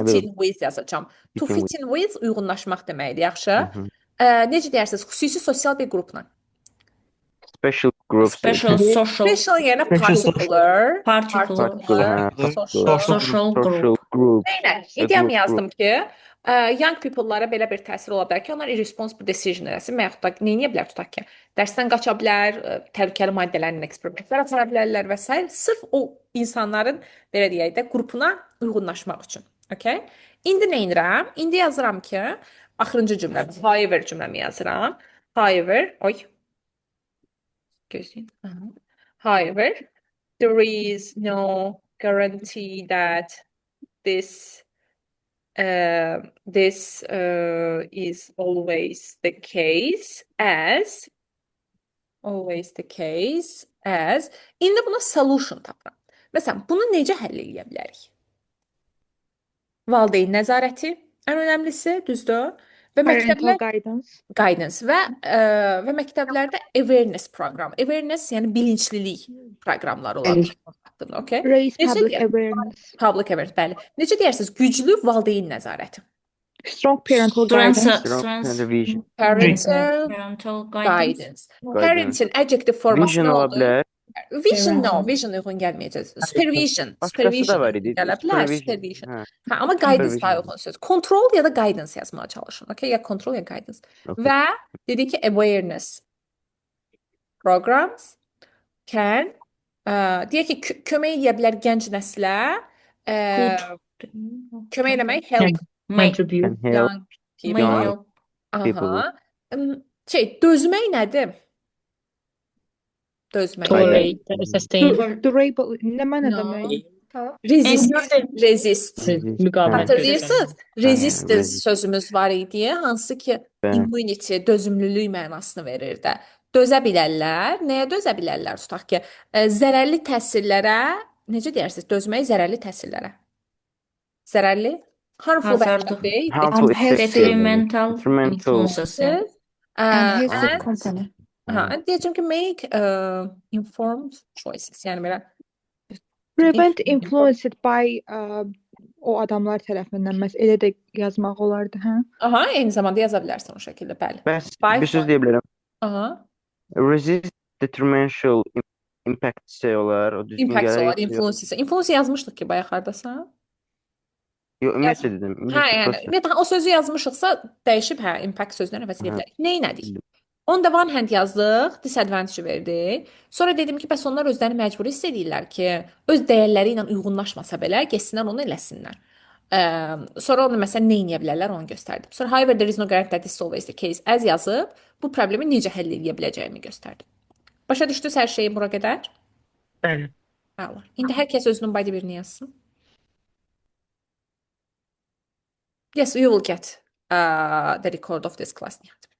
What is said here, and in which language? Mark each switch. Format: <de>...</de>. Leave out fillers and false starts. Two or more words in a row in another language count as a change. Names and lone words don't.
<az>Evet.</az> <en>in with yazacağam. To Fit in fit in with</en> <az>uyğunlaşmaq deməkdir, yaxşı? Mhm. Necə deyirsiniz? Xüsusi sosial bir qrupla.</az> <en>Special groups. Special social Special yəni Special social. particular, particular social. social group. Social group.</en> <az>Eynən,</az> <en>A</en> <az>ideyam</az> <en>group,</en> <az>yazdım ki,</az> <en>young people-</en> <az>lara belə bir təsir ola bilər ki, onlar</az> <en>irresponsible decision</en> <az>eləsin və yaxud da nə edə bilər tutaq ki, dərsdən qaça bilər, təhlükəli maddələrin eksperimentlər apara bilərlər və s. Sırf o insanların belə deyək də qrupuna uyğunlaşmaq üçün. Okay? İndi nə edirəm? İndi yazıram ki, axırıncı cümlə, however cümləmi yazıram. However, gözləyin.</az> <en>However, there is no guarantee that this is always the case as</en> <az>indi buna solution tapıram. Məsələn, bunu necə həll edə bilərik? Valideyn nəzarəti ən önəmlisi, düzdür? Və</az> <en>Parental</en> <az>məktəblər</az> <en>guidance.</en> <az>və məktəblərdə awareness proqram. Awareness yəni bilinçlilik proqramları olar. Okay?</az> <en>Raise</en> <az>Necə</az> <en>public</en> <az>deyək?</az> <en>awareness. Public awareness,</en> <az>bəli. Necə deyirsiniz? Güclü valideyn nəzarəti.</az> <en>Strong parental Strength, guidance. Strong vision. Parental guidance.</en> <az>Parentin adjective forması</az> <en>Vision</en> <az>nə ola oldu? bilər.</az> <en>Vision no,</en> <az>vision uyğun gəlməyəcək. Supervision, Başqası da var idi. gələ bilər,</az> <en>Supervision. supervision.</en> <az>Hə. Amma guidance Supervision. daha uyğun söz. Control ya da guidance yazmağa çalışın. Okay? Ya control ya guidance. Okay. Və dedik ki</az> <en>awareness programs can</en> <az>deyək ki, kömək edə bilər gənc nəslə, kömək eləmək,</az> <en>help make contribute. Can help young people. young people.</en> <az>Aha. Dözmək nədir? Dözmək.</az> <en>Tolerate, sustain.</en> <az>Durable. Ne mana</az> <en>No.</en> <az>demek?</az> <en>Resist.</en> <az>Müqavimət Hatırlayırsınız? Resistance</az> <en>resist.</en> <az>sözümüz var idi, hansı ki Bəli. immunity, dözümlülük mənasını verir də. Dözə bilərlər. Nəyə dözə bilərlər? Tutaq ki, zərərli təsirlərə, necə deyirsiniz? Dözmək zərərli təsirlərə. Zərərli?</az> <en>Harmful Hazard. bacteria, Harmful effects. Detrimental Detrimental. influences. And healthy and company.</en> <az>deyəcəm ki,</az> <en>make informed choices.</en> <az>Yəni belə</az> <en>Prevent influenced by</en> <az>o adamlar tərəfindən məsələn elə də yazmaq olardı, hə? aha, eyni zamanda yaza bilərsən o şəkildə, bəli. Bəs</az> <en>By</en> <az>bir söz</az> <en>far.</en> <az>deyə bilərəm. Aha,</az> <en>Resist detrimental impact</en> <az>olar. O düzgün</az> <en>impact</en> <az>gələr. olar, yoxsa yox?</az> <en>influence.</en> <az>Influence yazmışdıq ki, bayaq hardasa. Yox, ümumiyyətlə dedim. Hə, Ümumiyyətlə yəni, prosta. ümumiyyətlə o sözü yazmışıqsa dəyişib, hə, impact sözünü əvəz edə Hə. bilərik. Nə etdik?</az> <en>On the one hand</en> <az>yazdıq, disadvantage verdik. Sonra dedim ki, bəs onlar özlərini məcburi hiss edirlər ki, öz dəyərləri ilə uyğunlaşmasa belə, getsinlər onu eləsinlər. Sonra onu məsələn nə edə bilərlər onu göstərdim.</az> <en>Sonra however there is no guarantee that this is always the case as</en> <az>yazıb, bu problemi necə həll edə biləcəyimi göstərdim. Başa düşdünüz hər şeyi bura qədər? Bəli. Əla. İndi hər kəs özünün body birini yazsın.</az> <en>Yes, you will get the record of this class. Nihat.</en>